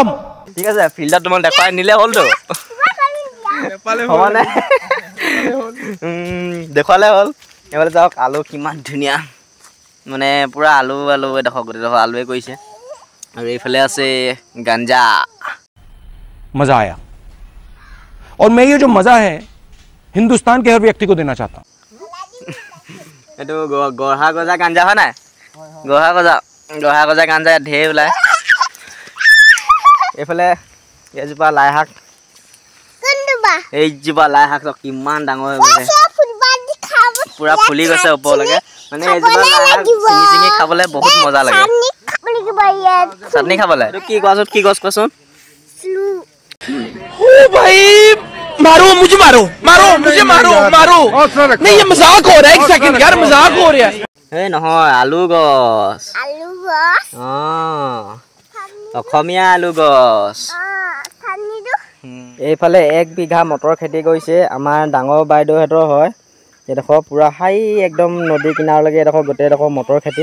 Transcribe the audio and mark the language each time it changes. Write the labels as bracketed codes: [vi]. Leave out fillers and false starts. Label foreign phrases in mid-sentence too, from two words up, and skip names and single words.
[as] ঠিক আছে, ফিল্ডত তোমাক দেখুৱাই নিলে হ'লতো। হ'বনে? দেখুৱালে হ'ল। এইফালে যাওক আলু কিমান ধুনীয়া, মানে পুৰা আলু এডোখৰ গোটেইডোখৰ আলুৱে কৰিছে। আৰু এইফালে আছে গাঞ্জা। [hi] मजा आया और मैं ये जो मजा है हिंदुस्तान के हर व्यक्ति को देना चाहता हूँ। [as] এইটো গঢ়া গজা গাঞ্জা হয় নাই? গঢ়া গজা গাঞ্জা ইয়াত ঢেৰ ওলায়। এইফালে এইজোপা লাই শাক, এইজোপা লাই শাক কিমান ডাঙৰ হৈ গৈছে, পুৰা ফুলি গৈছে ওপৰলৈকে। মানে এইজোপা লাই শাক ছিঙি ছিঙি খাবলৈ বহুত মজা লাগে। চাটনি খাবলৈ এইটো কি কোৱাচোন, কি গছ কোৱাচোন? [hi] ओ भाई मारो मुझे, मारो नहीं ये मजाक हो रहा है। एक सेकंड यार, मजाक हो रहा है। [as] এই নহয়, আলু গছ। অসমীয়া আলু গছ। এইফালে 1 বিঘা মটৰ খেতি কৰিছে আমাৰ ডাঙৰ বাইদেউহঁতৰ হয়। এইডোখৰ পুৰা হাই একদম নদী কিনাৰলৈকে এইডোখৰ গোটেইডোখৰ মটৰ খেতি।